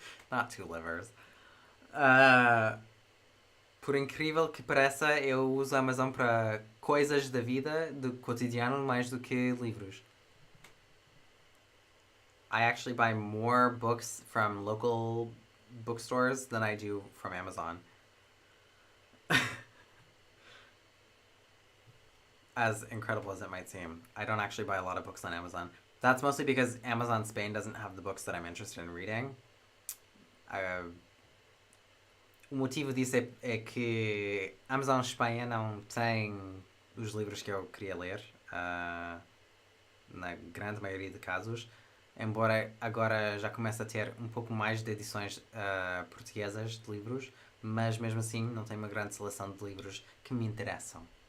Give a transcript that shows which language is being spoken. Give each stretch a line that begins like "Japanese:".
English: Not 2 livers.
Portuguese: Por incrível que pareça, eu uso a Amazon para coisas da vida, do cotidiano, mais do que livros.
English: I actually buy more books from local bookstores than I do from Amazon. As incredible as it might seem, I don't actually buy a lot of books on Amazon. That's mostly because Amazon Spain doesn't have the books that I'm interested in reading.
Portuguese: O motivo disso é que Amazon Espanha não tem os livros que eu queria ler, na grande maioria de casos, embora agora já comece a ter um pouco mais de edições portuguesas de livros, mas mesmo assim não tem uma grande seleção de livros que me interessam.